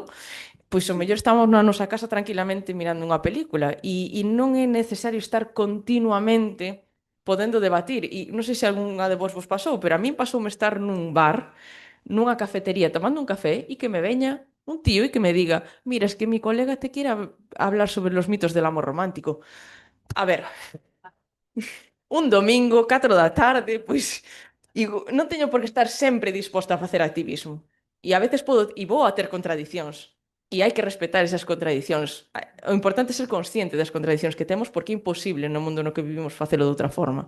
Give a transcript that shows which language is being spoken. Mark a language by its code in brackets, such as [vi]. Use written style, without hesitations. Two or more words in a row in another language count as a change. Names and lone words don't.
[gl] Pois o mellor estamos na nosa casa tranquilamente mirando unha película e non é necesario estar continuamente podendo debatir. E non sei se algunha de vos pasou, pero a min pasoume estar nun bar, nunha cafetería, tomando un café e que me veña un tío e que me diga: [es] mira, es que mi colega te quiere hablar sobre los mitos del amor romántico. [gl] A ver, un domingo, 4 da tarde, pois non teño por que estar sempre disposta a facer activismo. E a veces podo e vou a ter contradicións. E hai que respetar esas contradicións. O importante é ser consciente das contradicións que temos, porque é imposible no mundo no que vivimos facelo de outra forma.